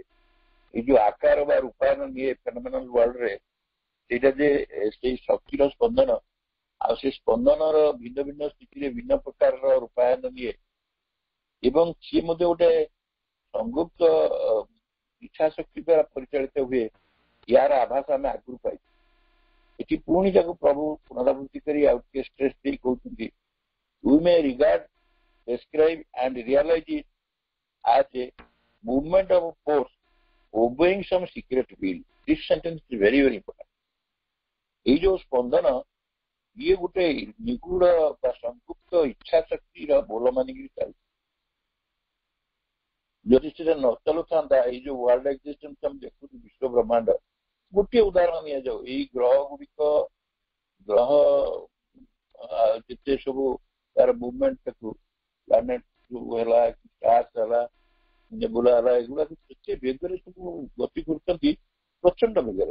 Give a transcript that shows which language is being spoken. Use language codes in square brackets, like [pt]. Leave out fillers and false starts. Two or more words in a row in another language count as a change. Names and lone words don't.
[or] ଏଇ ଯୋଉ ଆକାର ବା ରୂପାୟନ ନିଏ [en] phenomenal worldରେ, [or] ସେଇଟା ଯେ ସେଇ ଶକ୍ତିର ସ୍ପନ୍ଦନ, ଆଉ ସେ ସ୍ପନ୍ଦନର ଭିନ୍ନ ଭିନ୍ନ ସ୍ଥିତିରେ ଭିନ୍ନ ପ୍ରକାରର ରୂପାୟନ ନିଏ, ଏବଂ ସିଏ ମଧ୍ୟ ଗୋଟେ ସଂଗୁପ୍ତ ଇଚ୍ଛା ଶକ୍ତି ଦ୍ୱାରା ପରିଚାଳିତ ହୁଏ, ୟାର ଆଭାସ ଆମେ ଆଗରୁ ପାଇଛୁ। ଏଠି ପୁଣି ତାକୁ ପ୍ରଭୁ ପୁନରାବୃତ୍ତି କରି ଆଉ ଟିକେ ଷ୍ଟ୍ରେସ୍ ଦେଇ କହୁଛନ୍ତି, [en] we may regard, describe and realize it as a movement of force obeying some secret will. This sentence is very very important. [or] ଏଇ ଯୋଉ ସ୍ପନ୍ଦନ, ଇଏ ଗୋଟେ ନିଗୁଡ ବା ସଂଗୁପ୍ତ ଇଚ୍ଛା ଶକ୍ତିର ବୋଲ ମାନିକିରି ଚାଲିଛି। ଯଦି ସେଟା ନ ଚାଲୁଥାନ୍ତା, ଏଇ ଯୋଉ [en] world existence [or] ଆମେ ଦେଖୁଛୁ, ବିଶ୍ୱ ବ୍ରହ୍ମାଣ୍ଡ, ଗୋଟିଏ ଉଦାହରଣ ନିଆଯାଉ, ଏଇ ଗ୍ରହ ଗୁଡିକ, ଗ୍ରହ ଯେତେ ସବୁ ତାର ମୁଭମେଣ୍ଟ ଦେଖୁ, ପ୍ଲାନେଟ ସବୁ ହେଲା, ଷ୍ଟାର୍ସ ହେଲା, ନେବୁଲା ହେଲା, ଏଗୁଡାକ କେତେ ବେଗରେ ସବୁ ଗତି କରୁଛନ୍ତି, ପ୍ରଚଣ୍ଡ ବେଗରେ।